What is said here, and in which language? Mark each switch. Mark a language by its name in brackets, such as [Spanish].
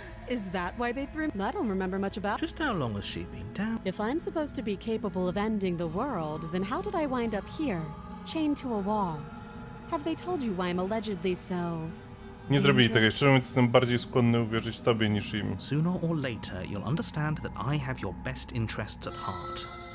[English] Is that why they threw me? I don't remember much about... Just how long has she been down? If I'm supposed to be capable of ending the world, then how did I wind up here, chained to a wall? Have they told you why I'm allegedly so... [Polish] Nie zrobili tego. [English] dangerous? [Polish] Szczerze mówiąc, jestem bardziej skłonny uwierzyć tobie niż im. [English] Sooner or later, you'll understand that I have your best interests at heart.